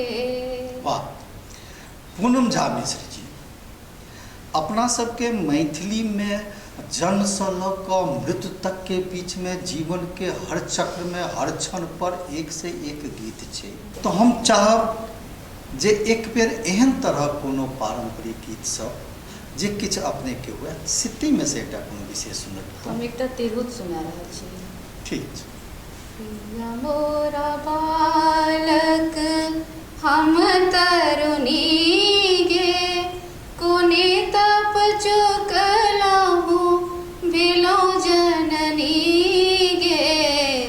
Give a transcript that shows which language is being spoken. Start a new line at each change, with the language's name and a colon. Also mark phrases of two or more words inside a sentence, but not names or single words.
Maithili: वाह, पूनम झा मिश्र जी, अपना सबके मैथिली में जन्म से लऽ कऽ मृत्यु तक के बीच में जीवन के हर चक्र में हर क्षण पर एक से एक गीत छै। तो हम चाहब जे एक बेर एहन तरह कोनो पारंपरिक गीत सब जे किछु अपने के हुए सिटी में से एकटा कोनो विशेष सुनब। हम एकटा तिरहुत सुना रहल छी। ठीक छै। पिया मोरा बालक हम तरुणी गे, कोने तप चुकलहु भेलहुँ जननी गे।